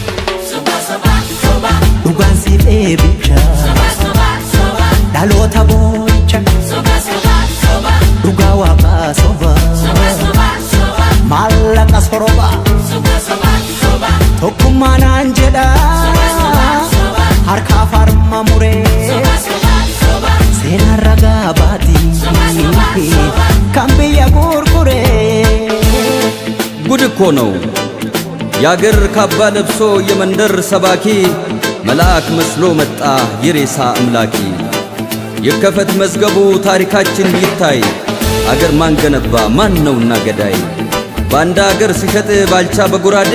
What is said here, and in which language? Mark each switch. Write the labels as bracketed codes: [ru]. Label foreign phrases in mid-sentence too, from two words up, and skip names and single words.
[om] dhugaan si dheebicha dhaloota boocha dhugaa waaqaa soba maallaqa soroba tokkummaa naan jedha harkaaf harma muree seenaan ragaa baatii kan biyya gurguree [am] ጉድ እኮ ነው ያገር ካባ ለብሶ የመንደር ሰባኪ መልአክ መስሎ መጣ የሬሳ አምላኪ ይከፈት መዝገቡ ታሪካችን ይታይ አገር ማን ገነባ ማን ነውና ገዳይ ባንዳ አገር ሲሸጥ ባልቻ በጉራዴ